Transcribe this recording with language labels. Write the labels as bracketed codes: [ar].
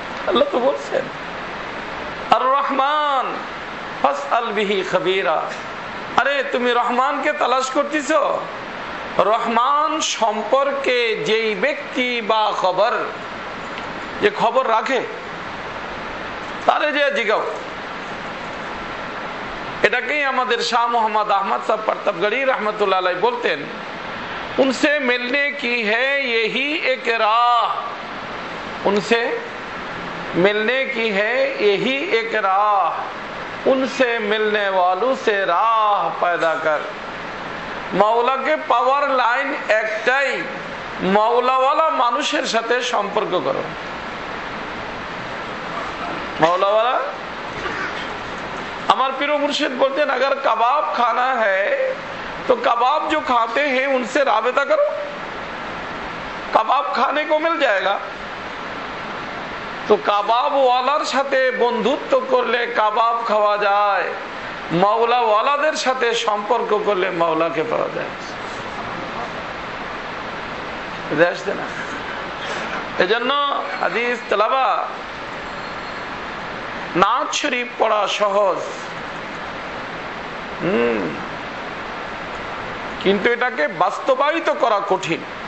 [bn] আল্লাহ তো বলছেন [ar] আর রহমান ফাসআল বিহি খবীরা, [bn] আরে তুমি রহমানকে তালাশ করতেছ, রহমান সম্পর্কে যেই ব্যক্তি বা খবর, যে খবর রাখে তারে যে জিগাও। এটাকেই আমাদের শাহ মোহাম্মদ আহমদ সাহেব প্রতাপগড়ী [hi] रहमतुल्लाह अलैह बोलते हैं, उनसे मिलने की है यही एक राह, उनसे मिलने की है यही एक राह, उनसे मिलने वालों से राह पैदा कर। [bn] মাওলাকে পাওয়ার লাইন একটাই, মাওলাওয়ালা মানুষের সাথে সম্পর্ক করো। মাওলাওয়ালা, আমার পীর মুর্শিদ বলতেন [hi] अगर कबाब खाना है तो कबाब जो खाते हैं उनसे राबता करो, कबाब खाने को मिल जाएगा। [bn] तो কাবাব ওয়ালার সাথে বন্ধুত্ব করলে কাবাব খাওয়া যায়, মাওলা ওয়ালাদের সাথে সম্পর্ক করলে মাওলাকে পাওয়া যায়। না এজন্য হাদিস তেলাওয়া, নাত শরীফ পড়া সহজ, কিন্তু এটাকে বাস্তবায়িত করা কঠিন।